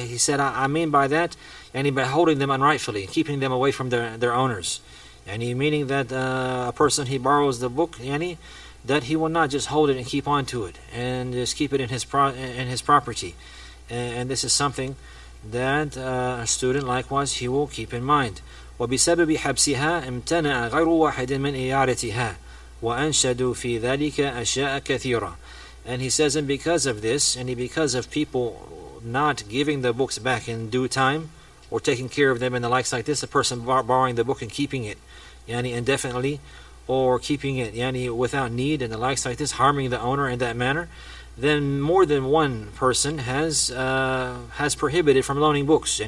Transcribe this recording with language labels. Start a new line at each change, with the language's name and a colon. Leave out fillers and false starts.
English: He said, I mean by that, and by holding them unrightfully, keeping them away from their owners. And meaning that a person, he borrows the book, that he will not just hold it and keep on to it and just keep it in his property. And this is something that a student likewise he will keep in mind.
Arabic: وبسبب حبسها امتنع غير واحد من إعارتها وأنشدوا في ذلك أشياء كثيرة.
English: And he says, and because of this, and because of people not giving the books back in due time or taking care of them and the likes like this, a person borrowing the book and keeping it indefinitely, or keeping it without need and the likes like this, harming the owner in that manner, then more than one person has prohibited from loaning books.